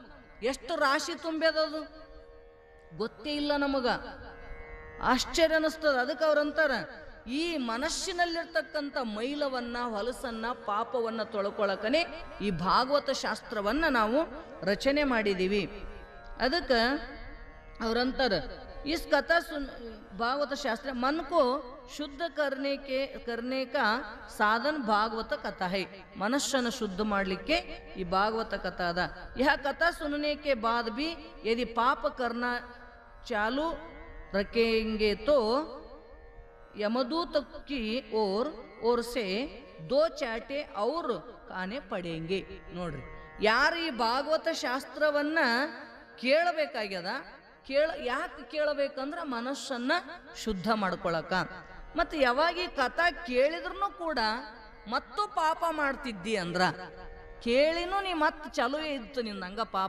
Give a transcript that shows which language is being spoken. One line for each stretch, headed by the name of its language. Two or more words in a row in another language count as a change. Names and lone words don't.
Kannada: ಎಷ್ಟು ರಾಶಿ ತುಂಬ್ಯದದು ಗೊತ್ತೇ ಇಲ್ಲ ನಮಗ. ಆಶ್ಚರ್ಯ ಅನಿಸ್ತದ. ಅದಕ್ಕೆ ಅವ್ರಂತಾರ, ಈ ಮನಸ್ಸಿನಲ್ಲಿರ್ತಕ್ಕಂಥ ಮೈಲವನ್ನ, ಹೊಲಸನ್ನ, ಪಾಪವನ್ನ ತೊಳ್ಕೊಳಕನೆ ಈ ಭಾಗವತ ಶಾಸ್ತ್ರವನ್ನ ನಾವು ರಚನೆ ಮಾಡಿದ್ದೀವಿ. ಅದಕ್ಕೆ ಅವ್ರಂತಾರ,
Hindi: इस कथा सुन भागवत शास्त्र मन को शुद्ध करने का साधन भागवत कथा है.
Kannada: मनुष्यನ ಶುದ್ಧ ಮಾಡಲಿಕ್ಕೆ ಈ ಭಾಗವತ ಕಥಾ ಅದ.
Hindi: यह कथा सुनने के बाद भी यदि पाप करना चालू रखेंगे तो यमदूत की ओर से दो चाटे और खाने पड़ेंगे.
Kannada: ನೋಡ್ರಿ, ಯಾರು ಈ ಭಾಗವತ ಶಾಸ್ತ್ರವನ್ನ ಕೇಳಬೇಕಾಗ್ಯದ, ಯಾಕೆ ಕೇಳಬೇಕಂದ್ರೆ ಮನಸ್ಸನ್ನ ಶುದ್ಧ ಮಾಡ್ಕೊಳಕ. ಮತ್ತು ಯಾವಾಗ ಈ ಕಥಾ ಕೇಳಿದ್ರು ಕೂಡ ಮತ್ತು ಪಾಪ ಮಾಡ್ತಿದ್ದಿ ಅಂದ್ರ, ಕೇಳಿನೂ ನೀ ಮತ್ತೆ ಚಲುವೇ ಇತ್ತು ನಿಂದ ಹಂಗ ಪಾಪ.